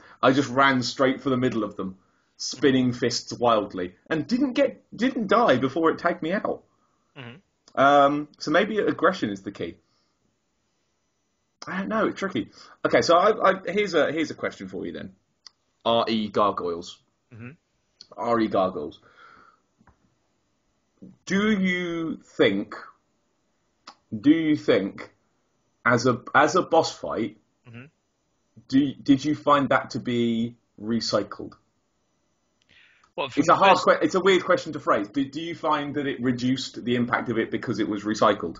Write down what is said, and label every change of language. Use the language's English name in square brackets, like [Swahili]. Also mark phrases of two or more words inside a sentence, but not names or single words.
[English] I just ran straight for the middle of them, spinning fists wildly, and didn't die before it tagged me out. So maybe aggression is the key. I don't know, it's tricky. Okay, so here's a question for you then. RE gargoyles. RE gargoyles. Do you think as a boss fight, did you find that to be recycled? Well, it's a weird question to phrase. Do you find that it reduced the impact of it because it was recycled?